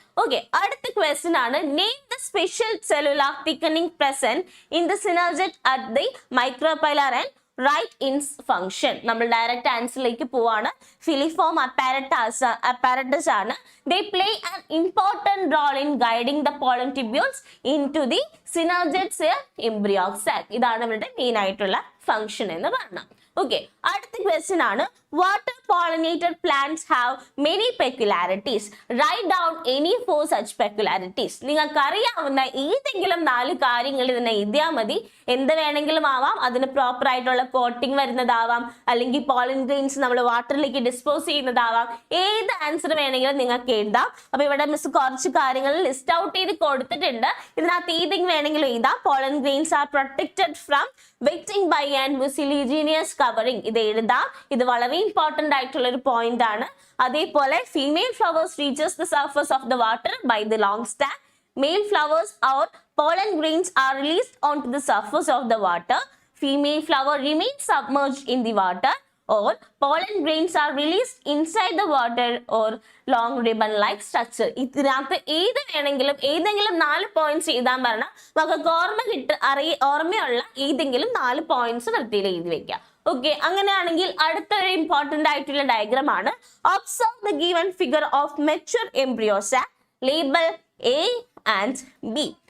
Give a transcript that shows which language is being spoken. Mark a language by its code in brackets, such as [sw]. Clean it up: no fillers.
[ml] Okay, അടുത്ത question ആണ്, [en] Name the special cellular thickening present in the synergid at the micropylar and write in function. [ml] നമ്മൾ direct ആൻസറിലേക്ക് പോവാണ്. Filiform apparatus ആണ്. [en] They play an important role in guiding the pollen tubules into the synergids embryo sac. [ml] ഇതാണ് ഇവരുടെ main ആയിട്ടുള്ള function എന്ന് പറഞ്ഞാൽ. Okay, അടുത്ത question ആണ്, [en] water pollinated plants have many peculiarities. Write down any 4 such peculiarities. [ml] നിങ്ങൾക്ക് അറിയാവുന്ന ഏതെങ്കിലും 4 കാര്യങ്ങൾ ഇതിനെ എഴുതിയാൽ മതി. എന്ത് വേണമെങ്കിലും ആവാം. അതിന് പ്രോപ്പർ ആയിട്ടുള്ള കോട്ടിംഗ് വരുന്നതാവാം, അല്ലെങ്കിൽ പോളൻ ഗ്രെയിൻസ് നമ്മൾ വാട്ടറിലേക്ക് ഡിസ്പോസ് ചെയ്യുന്നതാവാം. ഏത് ആൻസർ വേണമെങ്കിലും നിങ്ങൾക്ക് എഴുതാം. അപ്പൊ ഇവിടെ മിസ് കുറച്ച് കാര്യങ്ങൾ ലിസ്റ്റ് ഔട്ട് ചെയ്ത് കൊടുത്തിട്ടുണ്ട്. ഇതിനകത്ത് ഏതെങ്കിലും വേണമെങ്കിലും എഴുതാം. [en] Pollen grains are protected from wetting by and mucilaginous covering. [ml] ഇത് എഴുതാം. ഇത് വളരെ ഇമ്പോർട്ടന്റ് ആയിട്ടുള്ള ഒരു പോയിന്റ് ആണ്. അതേപോലെ [en] Female flowers reaches the surface of the water by the long stalk. Male flowers or pollen grains are released onto the surface of the water. Female flower remains submerged in the water, or pollen grains are released inside the water or long ribbon-like structure. [ml] ഇതിനകത്ത് ഏത് വേണമെങ്കിലും ഏതെങ്കിലും 4 points എഴുതാൻ പറഞ്ഞാൽ നമുക്ക് ഓർമ്മയുള്ള ഏതെങ്കിലും 4 points വൃത്തിയിൽ എഴുതി വെക്കാം. ഓക്കെ, അങ്ങനെയാണെങ്കിൽ അടുത്തൊരു ഇമ്പോർട്ടന്റ് ആയിട്ടുള്ള ഡയഗ്രാം ആണ്. [en] Observe the given figure of mature embryo sac. Label A and B.